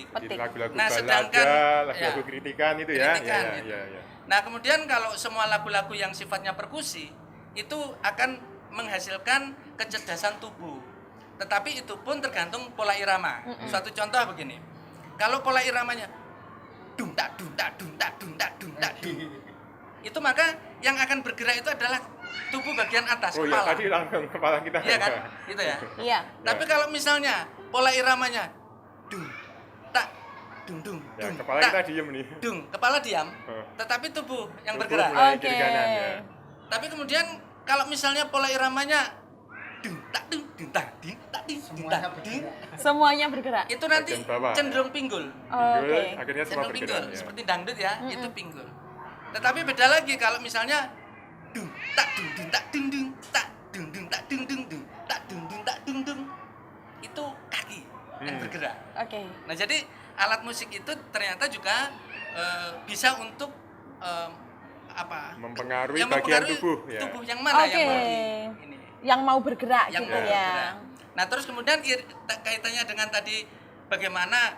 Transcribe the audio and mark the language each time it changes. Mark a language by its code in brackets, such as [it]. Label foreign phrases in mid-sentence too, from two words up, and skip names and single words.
[id] Lagu-lagu Nah, sedangkan lagu-lagu kritikan itu ya. Gitu. Nah, kemudian kalau semua lagu-lagu yang sifatnya perkusi itu akan menghasilkan kecerdasan tubuh. Tetapi itu pun tergantung pola irama. Suatu contoh begini. Kalau pola iramanya dung tak dung tak dung tak dung tak dung tak dung, itu maka yang akan bergerak itu adalah tubuh bagian atas, kepala. Iya, tadi langsung kepala kita. Iya kan? Gitu ya. Iya. Tapi kalau misalnya pola iramanya dung tak dung dung Ya, dung, kepala tak, kita diem nih. dung, kepala diam, tetapi tubuh yang Tubuh bergerak. mulai Oke. kiri kanan ya. Tapi kemudian kalau misalnya pola iramanya dung tak dung dung tak ding tak ding dung Semuanya tak ding, bergerak. Semuanya bergerak. itu nanti Bagian bawah, cenderung pinggul. Pinggul, Oke. akhirnya semua Cenderung bergerak pinggul ya. seperti dangdut ya, itu pinggul. Tetapi beda lagi kalau misalnya dung tak dung dung tak dung dung tak dung dung tak dung dung dung tak dung dung tak dung dung, itu kaki yang bergerak. Oke. Nah, jadi alat musik itu ternyata juga bisa untuk Mempengaruhi yang bagian mempengaruhi tubuh ya. tubuh yang mana Oke. yang mau ini, Yang mau bergerak yang gitu mau ya. bergerak. Nah, terus kemudian kaitannya dengan tadi bagaimana